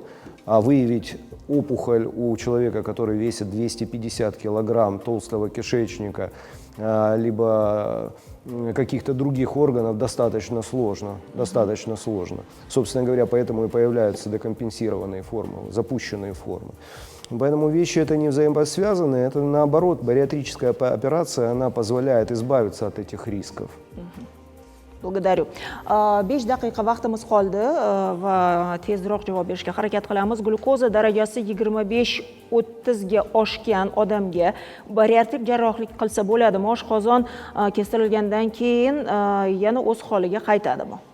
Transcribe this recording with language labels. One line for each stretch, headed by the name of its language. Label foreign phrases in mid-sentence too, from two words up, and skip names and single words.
Russian: А выявить опухоль у человека, который весит 250 килограмм толстого кишечника, либо каких-то других органов, достаточно сложно. Собственно говоря, поэтому и появляются декомпенсированные формы, запущенные формы. Поэтому вещи это не взаимосвязаны, это наоборот, бариатрическая операция, она позволяет избавиться от этих рисков. Благодарю.
Uzbek: 5 daqiqa vaqtimiz qoldi va tezroq javob berishga harakat qilamiz. Glukoza darajasi 25-30 ga oshgan odamga bariatrik jarrohlik qilsa bo'ladimi? Oshqozon kestirilgandan keyin yana o'z holiga qaytadimi?